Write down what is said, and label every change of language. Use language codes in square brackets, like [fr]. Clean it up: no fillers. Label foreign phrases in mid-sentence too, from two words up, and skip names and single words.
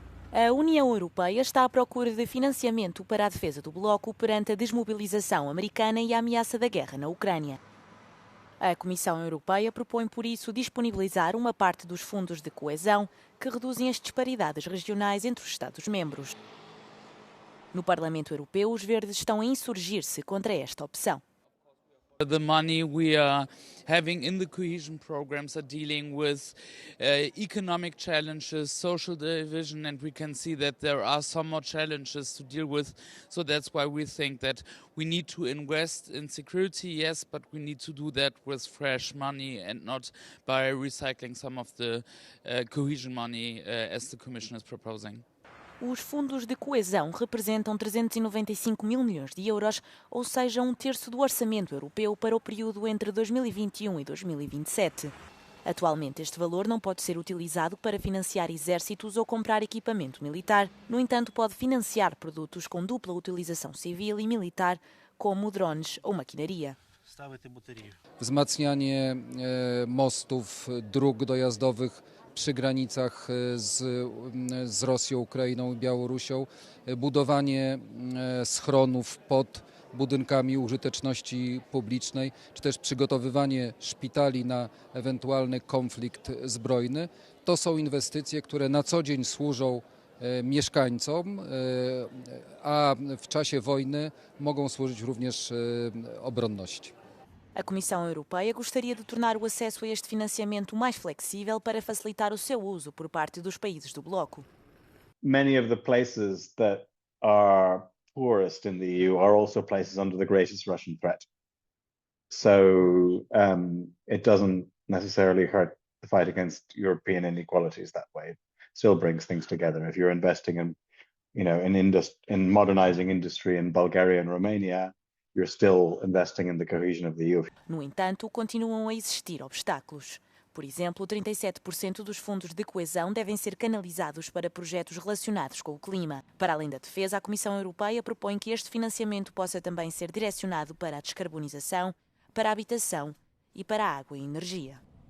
[pt] A União Europeia está à procura de financiamento para a defesa do bloco perante a desmobilização americana e a ameaça da guerra na Ucrânia. A Comissão Europeia propõe, por isso, disponibilizar uma parte dos fundos de coesão que reduzem as disparidades regionais entre os Estados-membros. No Parlamento Europeu, os verdes estão a insurgir-se contra esta opção. [en] The money we are having in the cohesion programs are dealing with economic challenges, social division, and we can see that there are some more challenges to deal with. So that's why we think that we need to invest in security, yes, but we need to do that with fresh money and not by recycling some of the cohesion money as the Commission is proposing. [pt] Os fundos de coesão representam 395 mil milhões de euros, ou seja, um terço do orçamento europeu para o período entre 2021 e 2027. Atualmente, este valor não pode ser utilizado para financiar exércitos ou comprar equipamento militar. No entanto, pode financiar produtos com dupla utilização civil e militar, como drones ou maquinaria. [pl] Wzmacnianie mostów, dróg dojazdowych przy granicach z Rosją, Ukrainą i Białorusią, budowanie schronów pod budynkami użyteczności publicznej, czy też przygotowywanie szpitali na ewentualny konflikt zbrojny. To są inwestycje, które na co dzień służą mieszkańcom, a w czasie wojny mogą służyć również obronności. [pt] A Comissão Europeia gostaria de tornar o acesso a este financiamento mais flexível para facilitar o seu uso por parte dos países do bloco. [en] Many of the places that are poorest in the EU are also places under the greatest Russian threat. So it doesn't necessarily hurt the fight against European inequalities that way. It still brings things together. If you're investing in modernizing industry in Bulgaria and Romania, you're still investing in the cohesion of the EU. [pt] No entanto, continuam a existir obstáculos. Por exemplo, 37% dos fundos de coesão devem ser canalizados para projetos relacionados com o clima. Para além da defesa, a Comissão Europeia propõe que este financiamento possa também ser direcionado para a descarbonização, para a habitação e para a água e energia.